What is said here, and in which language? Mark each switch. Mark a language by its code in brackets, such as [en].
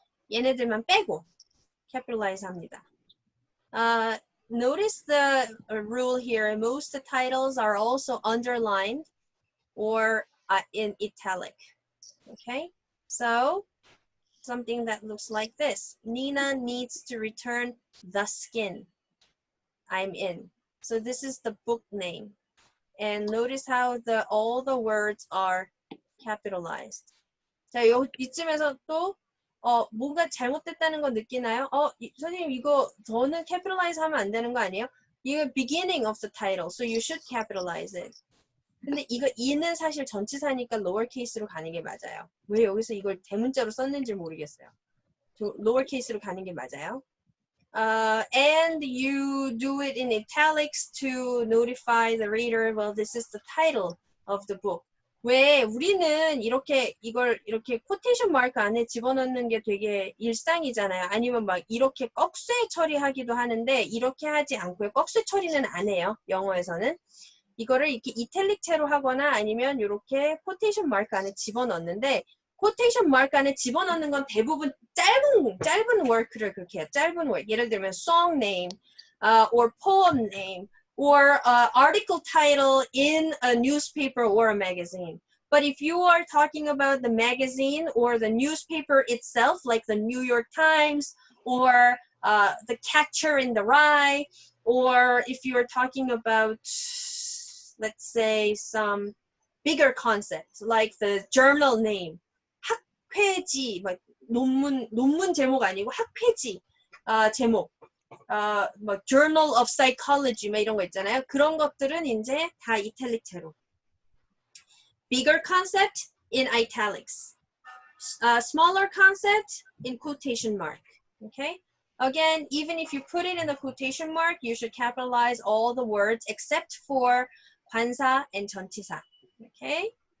[ko] 얘네들만 빼고 capitalize 합니다. [en] Notice the rule here. Most of the titles are also underlined or in italic. Okay? So something that looks like this. Nina needs to return the skin I'm in. So this is the book name. And notice how all the words are capitalized. [ko] 자, 이쯤에서 또 뭔가 잘못됐다는 거 느끼나요? 선생님 이거 저는 capitalize 하면 안 되는 거 아니에요? [en] 이거 beginning of the title, so you should capitalize it. [ko] 근데 이거 이는 사실 전치사니까 lowercase로 가는 게 맞아요. 왜 여기서 이걸 대문자로 썼는지 모르겠어요. lowercase로 가는 게 맞아요. [en] And you do it in italics to notify the reader, well, this is the title of the book. [ko] 왜 우리는 이걸 이렇게 코테이션 마크 안에 집어넣는 게 되게 일상이잖아요. 아니면 막 이렇게 꺽쇠 처리하기도 하는데 이렇게 하지 않고요. 꺽쇠 처리는 안 해요. 영어에서는. 이거를 이렇게 이탈릭체로 하거나 아니면 이렇게 코테이션 마크 안에 집어넣는데 코테이션 마크 안에 집어넣는 건 대부분 짧은 워크를 그렇게 해요. 짧은 워크. 예를 들면 [en] song name, or poem name, or article title in a newspaper or a magazine. But if you are talking about the magazine or the newspaper itself, like the New York Times or the Catcher in the Rye, or if you are talking about, let's say, some bigger concepts like the journal name, [ko] 학회지, 막 논문 제목 아니고 학회지 제목, 뭐 [en] Journal of Psychology, [ko] 막 이런 거 있잖아요. 그런 것들은 이제 다 이탈릭체로. [en] Bigger concept in italics. Smaller concept in quotation mark. Okay. Again, even if you put it in the quotation mark, you should capitalize all the words except for 관사 and 전치사. Okay.